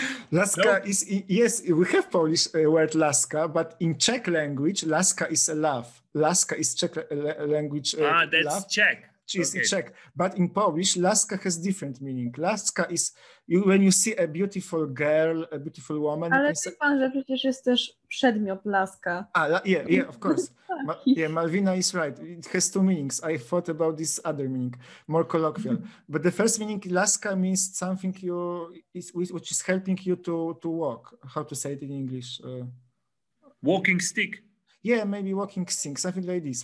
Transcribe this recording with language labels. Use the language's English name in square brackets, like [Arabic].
[English] Laska is, yes, we have Polish word laska, but in Czech language, laska is a love. Laska is Czech language. That's love. Czech. Is Czech, but in Polish, laska has different meaning. Laska is when you see a beautiful girl, a beautiful woman. [Polish] Ale wie pan, że przecież jest też przedmiot laska. [English] Yeah, of course. Malvina is right. It has two meanings. I thought about this other meaning, more colloquial. But the first meaning, laska, means something which is helping you to walk. How to say it in English? Walking stick. Yeah, maybe walking stick, something like this.